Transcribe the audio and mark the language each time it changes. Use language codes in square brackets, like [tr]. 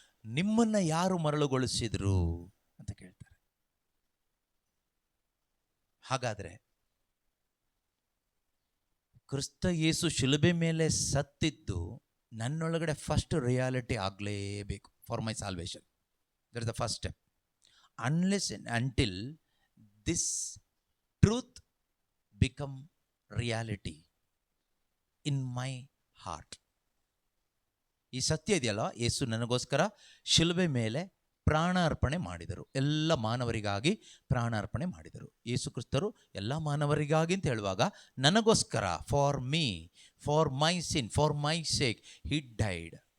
[kn] ನಿಮ್ಮನ್ನು ಯಾರು ಮರಳುಗೊಳಿಸಿದ್ರು ಅಂತ ಕೇಳ್ತಾರೆ. ಹಾಗಾದರೆ ಕ್ರಿಸ್ತ ಯೇಸು ಶಿಲುಬೆ ಮೇಲೆ ಸತ್ತಿದ್ದು ನನ್ನೊಳಗಡೆ ಫಸ್ಟ್ ರಿಯಾಲಿಟಿ ಆಗಲೇಬೇಕು. [en] For my salvation, that is the first step. Unless and until this truth become reality in my heart. [kn] ಈ ಸತ್ಯ ಇದೆಯಲ್ಲ, ಯೇಸು ನನಗೋಸ್ಕರ ಶಿಲುಬೆ ಮೇಲೆ ಪ್ರಾಣಾರ್ಪಣೆ ಮಾಡಿದರು. ಎಲ್ಲ ಮಾನವರಿಗಾಗಿ ಪ್ರಾಣಾರ್ಪಣೆ ಮಾಡಿದರು. ಯೇಸು ಕ್ರಿಸ್ತರು ಎಲ್ಲ ಮಾನವರಿಗಾಗಿ ಅಂತ ಹೇಳುವಾಗ ನನಗೋಸ್ಕರ, [en] For me, for my sin, for my sake he died.